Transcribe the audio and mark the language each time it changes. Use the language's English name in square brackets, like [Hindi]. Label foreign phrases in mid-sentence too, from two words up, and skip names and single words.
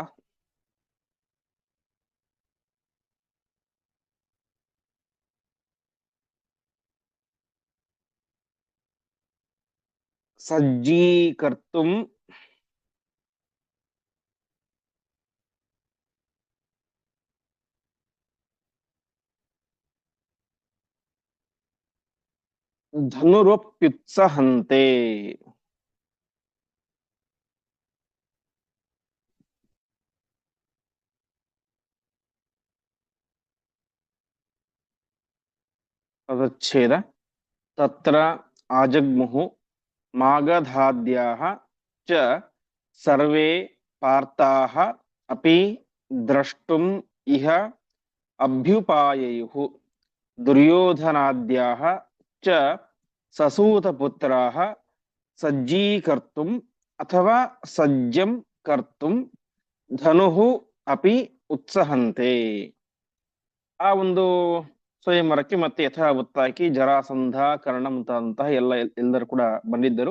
[Sanskrit] ಸಜ್ಜೀಕರ್ತುಂ ಧನುರಪ್ಯುತ್ಸಹಂತೆ. [Kannada] ಪದಚ್ಛೇದ. [Sanskrit] ತತ್ರ ಆಜಗ್ಮುಹು ಮಾಗಧಾದ್ಯಾಃ ಚ ಸರ್ವೇ ಪಾರ್ಥಾಃ ಅಪಿ ದ್ರಷ್ಟುಂ ಇಹ ಅಭ್ಯುಪಾಯಯುಃ. ದುರ್ಯೋಧನಾದ್ಯಾಃ ಚ ಸಸೂತಪುತ್ರಾಃ ಸಜ್ಜೀಕರ್ತುಂ ಅಥವಾ ಸಜ್ಜಂ ಕರ್ತುಂ ಧನುಃ ಅಪಿ ಉತ್ಸಹಂತೆ. [Kannada] ಆ ಒಂದು ಸ್ವಯಂವರಕ್ಕೆ ಮತ್ತೆ ಯಥಾವತ್ತಾಗಿ ಜರಾಸಂಧ, ಕರ್ಣ ಮುಂತಾದಂತಹ ಎಲ್ಲರೂ ಕೂಡ ಬಂದಿದ್ದರು.